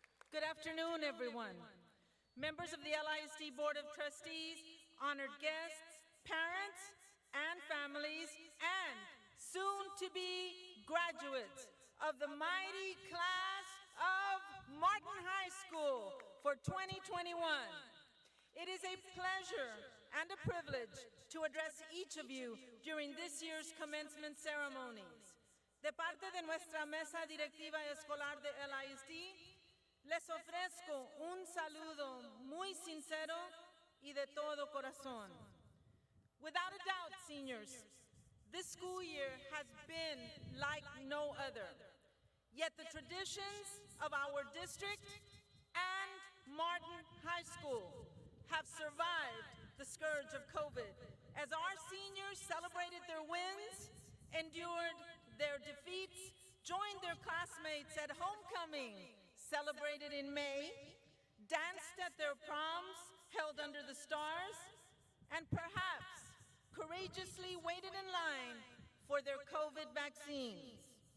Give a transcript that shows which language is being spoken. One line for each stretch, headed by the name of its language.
English: Good afternoon, everyone. Members of the LISD Board of Trustees, honored guests, parents, and families, and soon-to-be graduates of the mighty class of Martin High School for 2021. It is a pleasure and a privilege to address each of you during this year's commencement ceremonies.
Spanish: De parte de nuestra mesa directiva escolar de LISD, les ofrezco un saludo muy sincero y de todo corazón.
English: Without a doubt, seniors, this school year has been like no other. Yet the traditions of our district and Martin High School have survived the scourge of COVID as our seniors celebrated their wins, endured their defeats, joined their classmates at homecoming, celebrated in May, danced at their proms held under the stars, and perhaps courageously waited in line for their COVID vaccines.